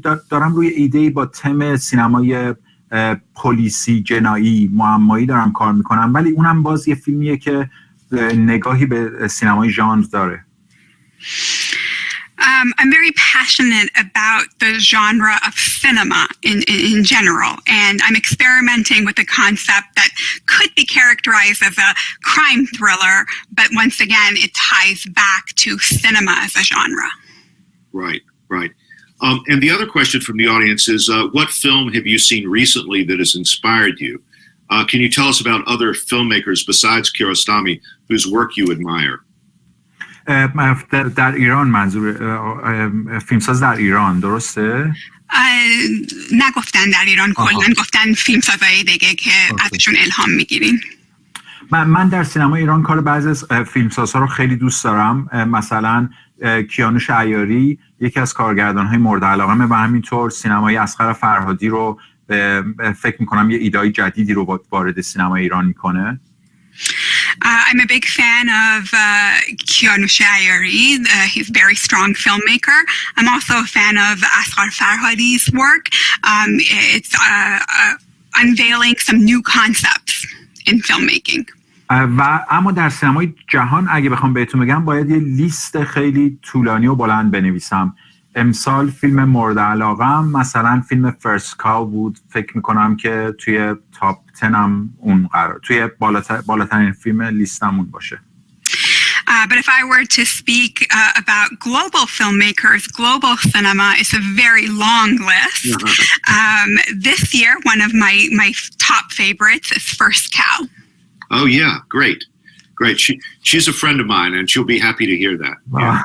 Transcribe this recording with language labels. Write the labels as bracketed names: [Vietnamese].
[Persian] دارم روی ایده‌ای با تم سینمای پلیسی، جنایی، معمایی دارم کار میکنم، ولی اونم باز یه فیلمیه که نگاهی به سینمای ژانر داره. [English] I'm very passionate about the genre of cinema in general, and I'm experimenting with a concept that could be characterized as a crime thriller, but once again, it ties back to cinema as a genre. Right. And the other question from the audience is, what film have you seen recently that has inspired you? Can you tell us about other filmmakers besides Kiarostami whose work you admire? [Persian] در ایران، منظور فیلمساز در ایران، درسته؟ نگفتن در ایران، کلا گفتن فیلمسازای دیگه که ازشون الهام میگیرین. من در سینما ایران کار بعضی از فیلمسازها رو خیلی دوست دارم. مثلا کیانوش عیاری یکی از کارگردان‌های مورد علاقه‌مه و همینطور سینمای اصغر فرهادی رو فکر می‌کنم یه ایده‌ای جدیدی رو وارد سینما ایران می‌کنه. [English] I'm a big fan of Kiarostami Ayari. He's a very strong filmmaker. I'm also a fan of Asghar Farhadi's work. It's unveiling some new concepts in filmmaking. [Persian] و اما در سینمای جهان اگه بخوام بهتون بگم باید یه لیست خیلی طولانی و بلند بنویسم. امسال فیلم مورد علاقه‌ام مثلا فیلم فرست کاو بود. فکر میکنم که توی تاپ 10 هم اون قرار، توی بالاترین فیلم لیستمون باشه. [English] But if I were to speak about global filmmakers, global cinema is a very long list. This year, one of my top favorites is First Cow. Oh yeah, great. She's a friend of mine, and she'll be happy to hear that. Yeah.